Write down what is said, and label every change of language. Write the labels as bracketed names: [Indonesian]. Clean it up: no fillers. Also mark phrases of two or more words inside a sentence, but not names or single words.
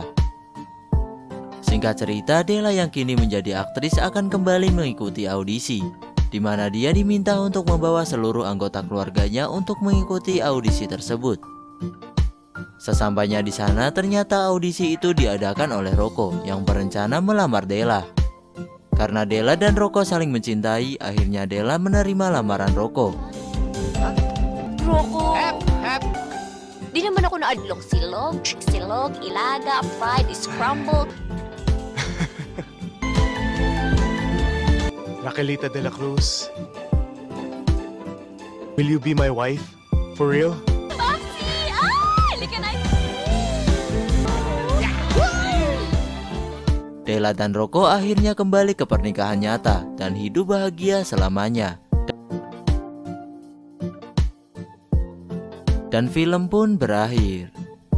[Indonesian] Singkat cerita, Della yang kini menjadi aktris akan kembali mengikuti audisi, di mana dia diminta untuk membawa seluruh anggota keluarganya untuk mengikuti audisi tersebut. Sesampainya di sana, ternyata audisi itu diadakan oleh Rocco yang berencana melamar Della. Karena Della dan Rocco saling mencintai, akhirnya Della menerima lamaran Rocco. Rocco! [Filipino] Di naman ako naadlong silog, ilaga, [English] fried, scrambled. [Filipino] Raquelita de la Cruz. [English] Will you be my wife? For real? [Filipino] Popsi! Halika na! [Indonesian] Della dan Rocco akhirnya kembali ke pernikahan nyata dan hidup bahagia selamanya. Dan film pun berakhir.